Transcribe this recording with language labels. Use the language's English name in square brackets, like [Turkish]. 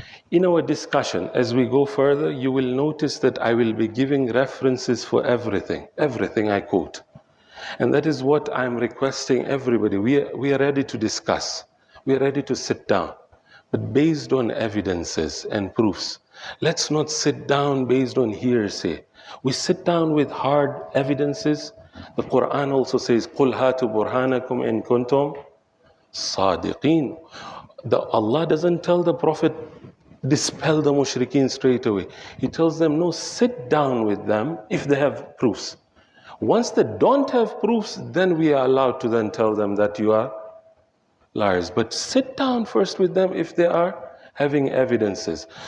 [English] In our discussion, as we go further, you will notice that I will be giving references for everything I quote. And that is what I'm requesting everybody. We are ready to discuss. We are ready to sit down, but based on evidences and proofs. Let's not sit down based on hearsay. We sit down with hard evidences. The Quran also says, [Arabic] قُلْ هَاتُوا بُرْهَانَكُمْ إِن كُنْتُمْ صَادِقِينَ. [English] Allah doesn't tell the Prophet, dispel the mushrikeen straight away. He tells them, no, sit down with them if they have proofs. Once they don't have proofs, then we are allowed to then tell them that you are liars. But sit down first with them if they are having evidences.